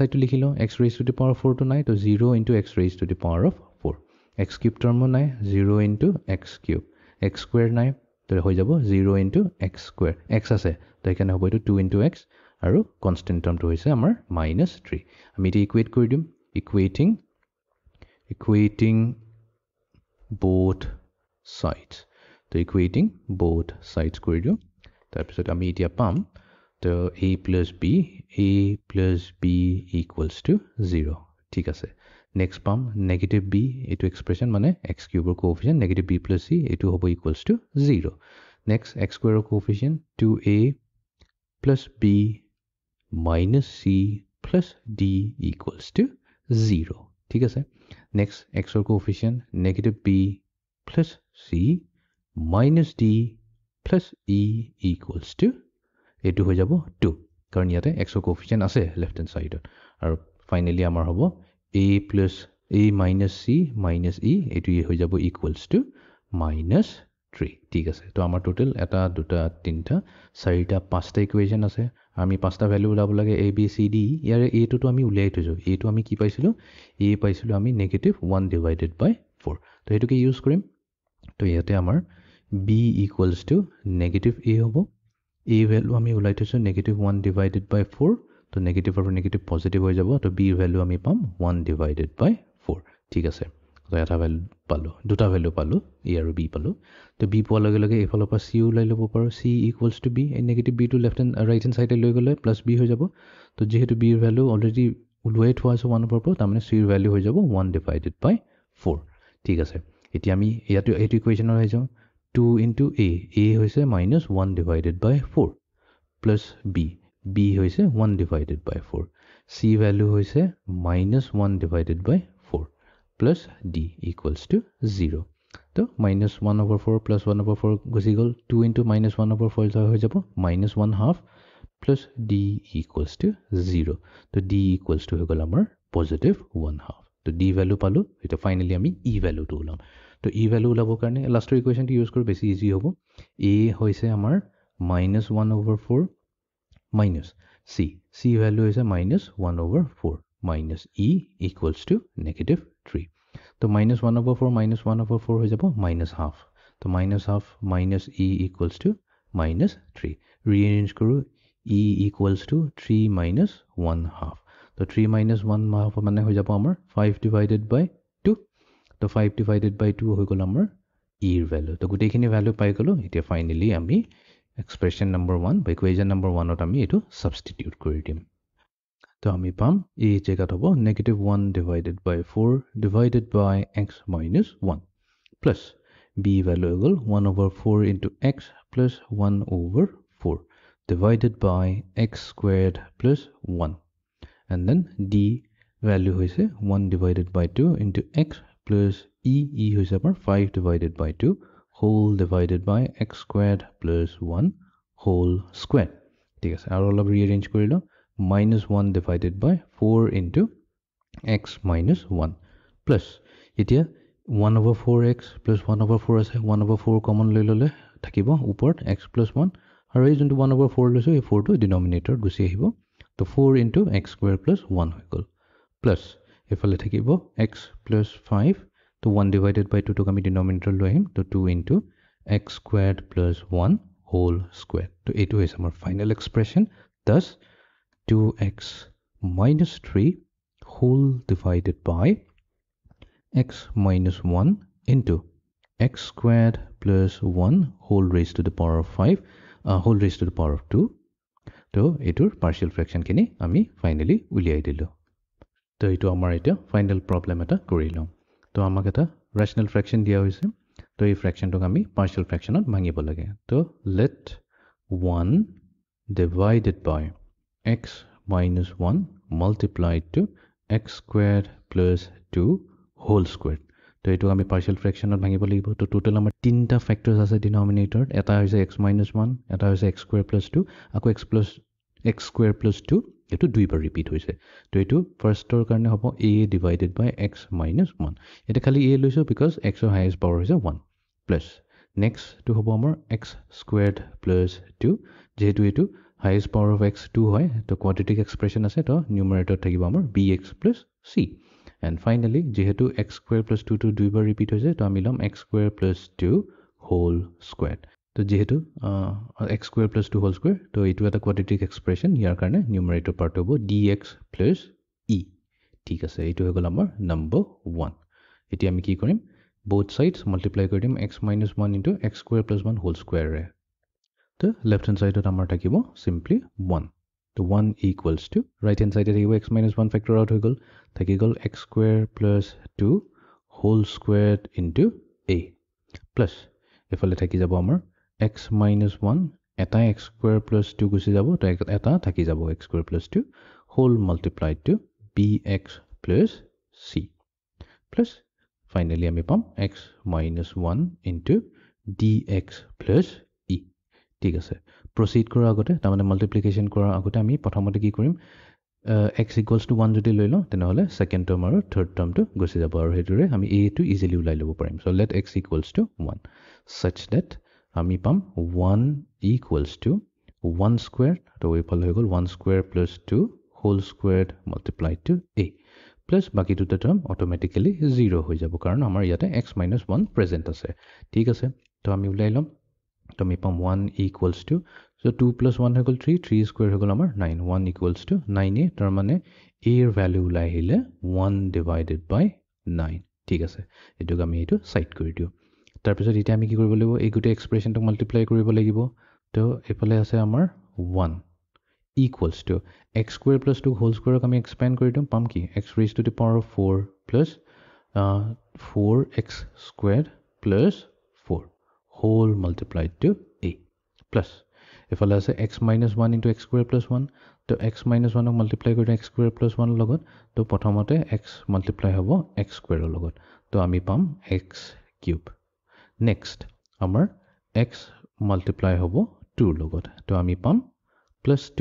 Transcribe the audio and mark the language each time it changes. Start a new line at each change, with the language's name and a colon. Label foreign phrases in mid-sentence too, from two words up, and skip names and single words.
Assamese: সাইডটো লিখি লওঁ x⁴ টো নাই তো 0 * x⁴ x³
English: term no
Assamese: 0 * x³ x² নাই তো হৈ যাব 0 * x² x আছে তো সেইকাৰণে হ'ব এইটো 2 * x আৰু কনষ্টেণ্ট টাৰ্মটো হৈছে আমাৰ -3 আমি এতিয়া ইকুৱেট কৰি দিম
English: equating both sides
Assamese: তো
English: equating both sides
Assamese: কৰি দিওঁ তাৰপিছত আমি এতিয়া পাম তো
English: a plus b
Assamese: = 0 ঠিক আছে নেক্সট পাম -b এইটো এক্সপ্ৰেছন মানে x³ ৰ কোএফিচিয়েণ্ট
English: -b plus c
Assamese: এইটো হ'ব = 0 নেক্সট x² ৰ কোএফিচিয়েণ্ট
English: 2a plus b minus c plus d
Assamese: = 0 ঠিক আছে নেক্সট x ৰ কোএফিচিয়েণ্ট
English: -b plus c minus d plus e equals to
Assamese: এইটো হৈ যাব 2 কাৰণ ইয়াতে x ৰ কোএফিচিয়েন্ট আছে
English: left hand side
Assamese: আৰু ফাইনালি আমাৰ হ'ব
English: a plus a minus c minus e
Assamese: এইটো হৈ যাব equals
English: to minus 3
Assamese: ঠিক আছে তো আমাৰ টোটাল এটা দুটা তিনটা চাৰিটা পাঁচটা ইকুৱেশ্যন আছে আমি পাঁচটা ভ্যালু উলাব লাগে a b c d ইয়াৰে a টো আমি উলিয়াই থৈছো a টো আমি কি পাইছিলো a পাইছিলো আমি
English: -1 divided by 4
Assamese: তো এটোকে ইউজ কৰিম তো ইয়াতে আমাৰ
English: b equals to -a
Assamese: হ'ব a ভ্যালু আমি উলাই থৈছো
English: -1 divided by 4
Assamese: তো নেগেটিভ আৰু নেগেটিভ পজিটিভ হৈ যাব তো b ভ্যালু আমি পাম
English: 1 divided by 4
Assamese: ঠিক আছে তো এটা ভ্যালু পালো দুটা ভ্যালু পালো a আৰু b পালো তো b পোৱাৰ লগে লগে এফালৰ পৰা c উলাই ল'ব পাৰো
English: c equals to b
Assamese: এই নেগেটিভ b টো
English: left hand right hand side
Assamese: লৈ গলে
English: plus b
Assamese: হৈ যাব তো যেহেতু b এর ভ্যালু অলৰেডি উলাই থোৱা আছে 1 ওপৰ পৰা তাৰমানে c এর ভ্যালু হৈ যাব
English: 1 divided by 4
Assamese: ঠিক আছে এতিয়া আমি ইয়াটো এইটো ইকুৱেশ্যনৰ হৈ যাও
English: 2 into a
Assamese: হৈছে
English: -1 divided by 4 plus b
Assamese: হৈছে
English: 1 divided by 4 c value
Assamese: হৈছে
English: -1 divided by 4 plus d equals to 0
Assamese: তো
English: -1/4 plus 1/4
Assamese: গুচি গল
English: 2 into -1/4
Assamese: হৈ যাব
English: -1/2 plus d equals to 0
Assamese: তো
English: d equals to
Assamese: হৈ গল আমাৰ +1/2 তো
English: d value
Assamese: পালো এটা ফাইনালি আমি
English: e value
Assamese: টো উলাম তো
English: e value
Assamese: উলাবৰ কাৰণে লাষ্টৰ ইকুৱেশ্যনটো ইউজ কৰি বেছি ইজি হ'ব a হৈছে আমাৰ
English: -1/4 minus c value is a -1/4 minus e equals to -3 so -1/4 -1/4
Assamese: হৈ যাব
English: -half so -half minus e equals to -3
Assamese: rearrange কৰো
English: e equals to 3 minus 1/2 so 3 minus 1/2
Assamese: মানে হৈ যাব আমাৰ
English: 5 divided by 2 so 5 divided by 2
Assamese: হৈ গল আমাৰ
English: e এর
Assamese: value তো গুটেখিনি value পাই গলো এতিয়া ফাইনালি আমি
English: expression number 1 by equation number 1
Assamese: ত আমি এটো substitute কৰি দিম তো আমি পাম a জায়গাত হ'ব
English: -1 divided by 4 divided by x minus 1 plus b
Assamese: value গল
English: 1/4 into x plus 1/4 divided by x squared plus 1 and then d value
Assamese: হৈছে
English: 1 divided by 2 into x plus e
Assamese: হৈছে আমাৰ
English: 5 divided by 2 whole divided by x squared plus 1 whole squared
Assamese: ঠিক আছে আৰু অলপ ৰিঅ্যাৰেঞ্জ কৰিলো
English: -1 divided by 4 into x minus 1 plus
Assamese: এতিয়া
English: 1/4x plus 1/4
Assamese: আছে 1/4 কমন লৈ ললে থাকিব ওপৰত
English: x plus 1
Assamese: আৰু এই যোনটো 1/4 লৈছো এই 4 টো ডিনোমিনেটৰত গুছি আহিব তো
English: 4 into x squared plus 1
Assamese: হৈ গল plus এফালে থাকিব
English: x plus 5
Assamese: তো
English: 1 divided by 2
Assamese: টোক আমি ডিনোমিনেটৰ লৈ আহিম তো
English: 2 into x squared plus 1 whole squared
Assamese: তো এইটো হৈছে আমাৰ ফাইনাল এক্সপ্ৰেছন
English: thus 2x minus 3 whole divided by x minus 1 into x squared plus 1 whole raised to the power of 5 whole raised to the power of 2
Assamese: তো এইটোৰ পাৰ্শিয়াল ফ্ৰেকশন খিনি আমি ফাইনালি উলিয়াই দিলো তো এইটো আমাৰ এটা ফাইনাল প্ৰবলেম এটা কৰিলো তো আমাক এটা ৰেশনাল ফ্ৰেকশন দিয়া হৈছে তো এই ফ্ৰেকশনটোক আমি পাৰ্শিয়াল ফ্ৰেকশনত ভাঙিব লাগে তো
English: let 1 divided by x minus 1 multiplied to x squared plus 2 whole squared
Assamese: তো এইটো আমি পাৰ্শিয়াল ফ্ৰেকশনত ভাঙিব লাগিব তো টোটাল আমাৰ তিনটা ফ্যাক্টৰস আছে ডিনোমিনেটৰত এটা হৈছে
English: x minus 1
Assamese: এটা হৈছে
English: x squared plus 2
Assamese: আকৌ
English: x squared plus 2
Assamese: এটো দুইবাৰ ৰিপিট হৈছে তো এটো ফাৰ্ষ্টৰ কাৰণে হ'ব
English: a divided by x minus 1
Assamese: এটা খালি a লৈছো
English: because x
Assamese: ৰ
English: highest power
Assamese: হৈছে
English: 1 plus next to
Assamese: হ'ব আমাৰ
English: x squared plus 2
Assamese: যেহেতু এটো
English: highest power of x 2
Assamese: হয় তো
English: quadratic expression
Assamese: আছে তো numerator থাকিব আমাৰ
English: bx plus c and finally
Assamese: যেহেতু
English: x squared plus 2
Assamese: to দুইবাৰ ৰিপিট হৈছে তো আমি লম
English: x squared plus 2 whole squared
Assamese: তো যেহেতু
English: x squared plus 2 whole square
Assamese: তো এইটো এটা
English: quadratic expression
Assamese: ইয়াৰ কাৰণে
English: numerator part
Assamese: হ'ব
English: dx plus
Assamese: e ঠিক আছে এইটো হৈ গল আমাৰ নম্বৰ 1 এতিয়া আমি কি কৰিম
English: both sides multiply
Assamese: কৰি দিম
English: x minus 1 into x squared plus 1 whole square
Assamese: ৰে তো
English: left hand side
Assamese: আমাৰ থাকিব
English: simply 1
Assamese: তো
English: 1 equals to right hand side
Assamese: থাকিব
English: x minus 1 factor out
Assamese: হৈ গল থাকি গল
English: x squared plus 2 whole squared into a plus
Assamese: এফালে থাকি যাব আমাৰ
English: x minus 1
Assamese: এটা
English: x squared plus 2
Assamese: গুছি যাব তো এটা থাকি যাব
English: x squared plus 2 whole multiplied to bx plus c plus
Assamese: ফাইনেলি আমি পাম
English: x minus 1 into dx plus e
Assamese: ঠিক আছে প্ৰসিড কৰাৰ আগতে তাৰমানে মাল্টিপ্লিকেশ্যন কৰাৰ আগতে আমি প্ৰথমতে কি কৰিম
English: x equals to 1
Assamese: যদি লৈ লওঁ তেনেহ'লে
English: second term
Assamese: আৰু থাৰ্ড টাৰ্মটো গুচি যাব আৰু সেইটোৰে আমি a টো ইজিলি ওলাই ল'ব পাৰিম চ'
English: let x equals to 1 such that
Assamese: আমি পাম 1
English: equals to 1 square
Assamese: তো এইফালে হৈ গ'ল
English: 1 square plus 2 whole squared multiplied to a plus
Assamese: বাকি দুটা টাৰ্ম অটোমেটিক্যালি 0 হৈ যাব কাৰণ আমাৰ ইয়াতে
English: x minus
Assamese: 1 প্ৰেজেণ্ট আছে ঠিক আছে তো আমি ওলাই ল'ম তো আমি পাম
English: 1 equals to so 2 plus 1
Assamese: হৈ গ'ল 3 3 square হৈ গ'ল আমাৰ 9
English: 1 equals to 9
Assamese: তাৰ মানে a ৰ ভ্যালু ওলাই আহিলে
English: 1 divided by 9
Assamese: ঠিক আছে এটোক আমি এটো সাইড কৰি দিও তাৰ পিছত এটা আমি কি কৰিব লাগিব এই গুটে এক্সপ্ৰেছনটো মাল্টিপ্লাই কৰিব লাগিব তো এফালে আছে আমাৰ
English: 1 equals to x square plus 2 whole square
Assamese: আমি expand কৰি দিম পাম কি
English: x raised to the power of 4 plus 4x squared plus 4 whole multiplied to a plus
Assamese: এফালে আছে
English: x minus 1 into x square plus 1
Assamese: তো
English: x minus 1 multiply
Assamese: কৰি
English: x square plus 1
Assamese: লগত তো প্ৰথমতে
English: x multiply
Assamese: হ'ব
English: x square
Assamese: লগত তো আমি পাম
English: x cube next
Assamese: আমাৰ
English: x multiply
Assamese: হ'ব 2 লগত তো আমি পাম plus